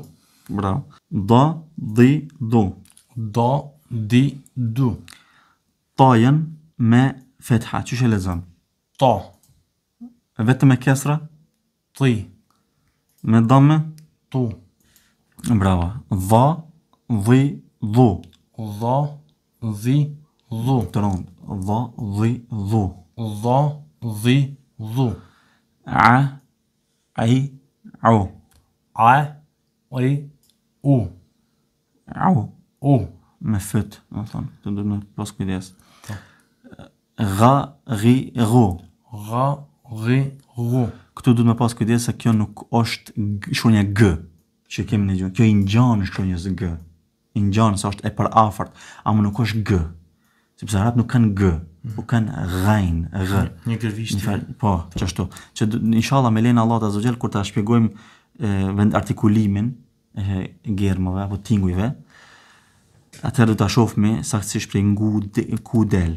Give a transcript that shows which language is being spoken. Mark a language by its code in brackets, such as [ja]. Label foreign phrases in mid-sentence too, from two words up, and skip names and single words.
[ar] Bravo. دَ، دِ، دُ. دَ، دِ، دُ, [sq] Tajen me fetha, qyshe lexon? [ar] ta, [sq] Vetëm me kesra? [ar] ti, [sq] Me dame? [ar] tu, [sq] Bravo. [ar] ذَ، ذِ، ذُ. ذَ، ذِ، ذُ, [sq] Të rënd. [ar] ذَ، ذِ، ذُ. ذَ، ذِ، ذُ, أَ، إِ، أُ. أَ، إِ، أُ, Au. u, [sq] Me fët, do të thonë, të duhet me pas kujdes. [ar] غَ، غِ، غُ. غَ، غِ، غُ, [sq] Këtu duhet me pas kujdes se kjo nuk është shkronja g, që kemi në gjuhë. Kjo i ngjan shkronjës g. I ngjan se është e përafërt, ama nuk është g. Sepse arabët nuk kanë g, po kanë ghain, g. një gërvisht, Po, çashtu. Që inshallah me lenin [ar] الله عز وجل [sq] kur ta shpjegojmë vend artikulimin e germave apo tingujve, atëherë do ta shohmë saktësisht prej ku del.